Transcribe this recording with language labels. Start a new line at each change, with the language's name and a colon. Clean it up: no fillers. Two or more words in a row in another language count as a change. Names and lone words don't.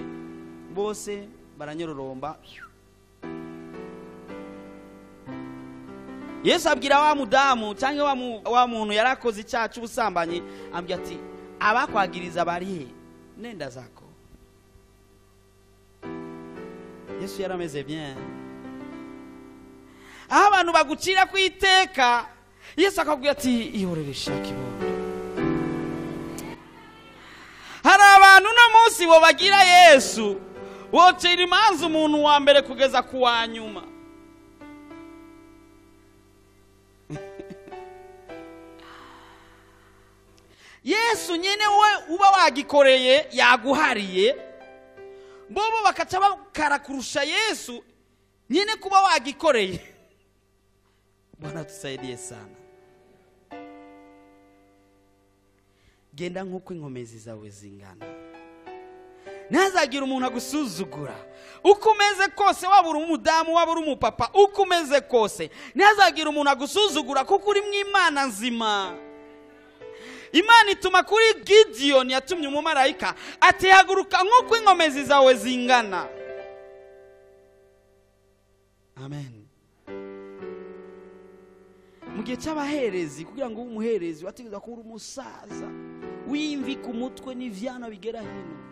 Rundi: Bose baranyororomba. Yesu abwira wa mudamu cyangwa wa muntu yarakoze icyaha cy'ubusambanyi, ambwira ati abakwagiriza bari he?
Swahili: Nenda zako.
Rundi: Yesu yarameze bien. Abantu bagucira ku iteka, Yesu akabwira ati ihorere shakibondo. Hari abantu no munsi bo bagira Yesu, wocira imanza umuntu wa mbere kugeza ku wa nyuma. Yesu nyene we uba wagikoreye yaguhariye, bobo bakaca bakara kurusha Yesu nyene kuba wagikoreye.
Swahili: Bwana tusaidie sana.
Rundi: Genda nk'uko inkomezi zawe zingana. ntazagira umuntu agusuzugura. Uko umeze kose, waba uri umudamu waba uri umupapa, uko umeze kose ntazagira umuntu agusuzugura, kuko uri mu Imana nzima. Imana ituma kuri Gideon, yatumye umumarayika ati haguruka nk'uko inkomezi zawe zingana. Amen. Mu gihe cy'abaherezi, kugira ngo ube umuherezi wategetswe kuba umusaza w'imvi ku mutwe n'ivyana bigera hino.